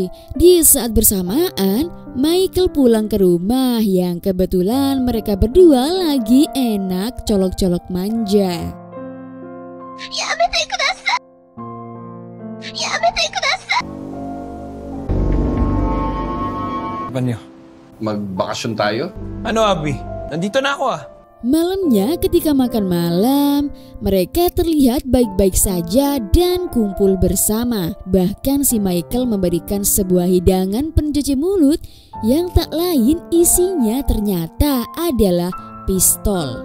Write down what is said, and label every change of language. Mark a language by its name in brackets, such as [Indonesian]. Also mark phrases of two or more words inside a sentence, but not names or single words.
[Indonesian] Di saat bersamaan, Michael pulang ke rumah yang kebetulan mereka berdua lagi enak colok-colok manja. [Japanese] Yamete kudasai! Yamete kudasai! [Filipino] Apa niyo? Magbakasyon tayo? Ano, Abi? Nandito na ako ah. [Indonesian] Malamnya ketika makan malam, mereka terlihat baik-baik saja dan kumpul bersama. Bahkan si Michael memberikan sebuah hidangan pencuci mulut yang tak lain isinya ternyata adalah pistol.